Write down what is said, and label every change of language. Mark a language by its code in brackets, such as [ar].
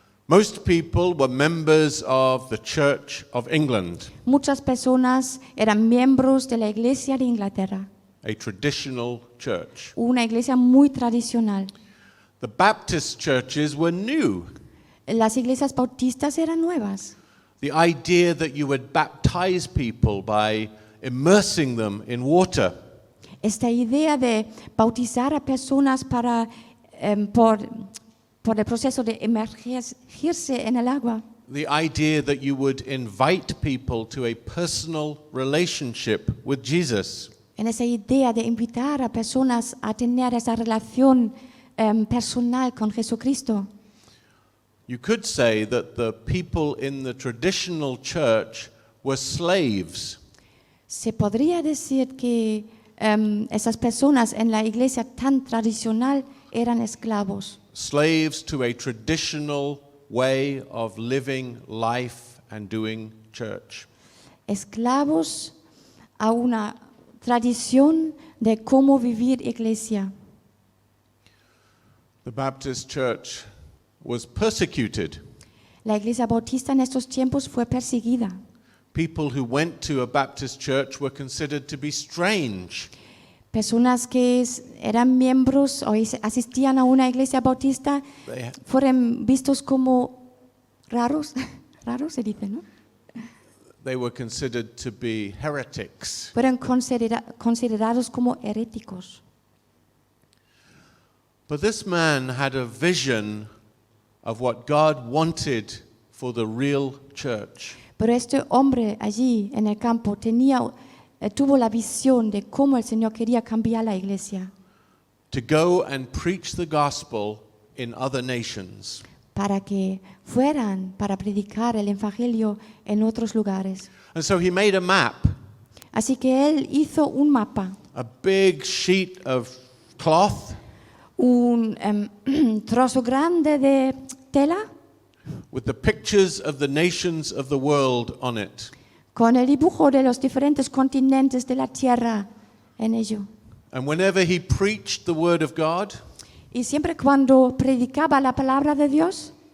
[en] Most people were members of the Church of England, [es] Muchas personas eran miembros de la iglesia de Inglaterra, [en] a traditional church. [es] una iglesia muy tradicional. [en] The Baptist churches were new. [es] Las iglesias bautistas eran nuevas. [en] The idea that you would baptize people by immersing them in water. [es] Esta idea de bautizar a personas por por el proceso de emergirse en el agua. [en] The idea that you would invite people to a personal relationship with Jesus. [es] En esa idea de invitar a personas a tener esa relación personal con Jesucristo. [en] You could say that the people in the traditional church were slaves. [es] Se podría decir que esas personas en la iglesia tan tradicional eran esclavos. [en] Slaves to a traditional way of living life and doing church. [es] Esclavos a una tradición de cómo vivir iglesia. [en] The Baptist church was persecuted. [es] La iglesia bautista en estos tiempos fue perseguida. [en] People who went to a Baptist church were considered to be strange. [es] Personas que eran miembros o asistían a una iglesia bautista [en] They, [es] fueron vistos como raros, raros se dice, ¿no? [en] they were considered to be heretics. [es] Fueron considerados como heréticos. [en] But this man had a vision of what God wanted for the real church. [es] Pero este hombre allí en el campo tuvo la visión de cómo el Señor quería cambiar la iglesia [en] To go and preach the gospel in other nations. [es] para que fueran para predicar el evangelio en otros lugares. [en] And so he made a map, [es] Así que él hizo un mapa, [en] a big sheet of cloth [es] un trozo grande de tela [en] with the pictures of the nations of the world on it. [es] con el dibujo de los diferentes continentes de la tierra en ello. [en] And whenever he preached the word of God, [es] Y siempre cuando predicaba la palabra de Dios,